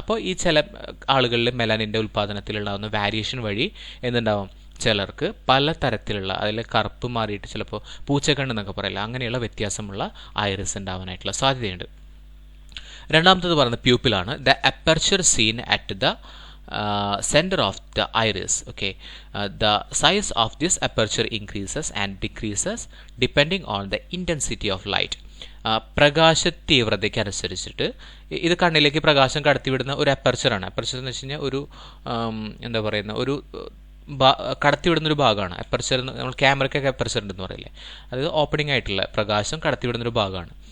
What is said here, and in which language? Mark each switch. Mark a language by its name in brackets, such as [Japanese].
[Malayalam] അപ്പോൾ ഈ ചില ആളുകളിൽ മെലാനിൻ്റെ ഉൽപ്പാദനത്തിലുണ്ടാകുന്ന വേരിയേഷൻ വഴി എന്തുണ്ടാവും, ചിലർക്ക് പല തരത്തിലുള്ള, അതിൽ കറുപ്പ് മാറിയിട്ട് ചിലപ്പോൾ പൂച്ചക്കണ്ണ് എന്നൊക്കെ പറയില്ല, അങ്ങനെയുള്ള വ്യത്യാസമുള്ള ഐറിസ് ഉണ്ടാവാനായിട്ടുള്ള സാധ്യതയുണ്ട്. രണ്ടാമത്തത് പറയുന്നത് പ്യൂപ്പിലാണ്. [English] The aperture seen at the center of the iris. Okay, the size of this aperture increases and decreases depending on the intensity of light. [Malayalam] പ്രകാശ തീവ്രതയ്ക്ക് അനുസരിച്ചിട്ട് ഇത് കണ്ണിലേക്ക് പ്രകാശം കടത്തിവിടുന്ന ഒരു അപ്പർച്ചറാണ്. അപ്പർച്ചർ എന്ന് വെച്ച് കഴിഞ്ഞാൽ ഒരു എന്താ പറയുന്ന ഒരു കടത്തിവിടുന്നൊരു ഭാഗമാണ്. അപ്പർച്ചർ നമ്മൾ ക്യാമറയ്ക്കൊക്കെ അപ്പർച്ചർ ഉണ്ടെന്ന് പറയില്ലേ, അത് ഓപ്പണിംഗ് ആയിട്ടുള്ള പ്രകാശം കടത്തിവിടുന്നൊരു ഭാഗമാണ്.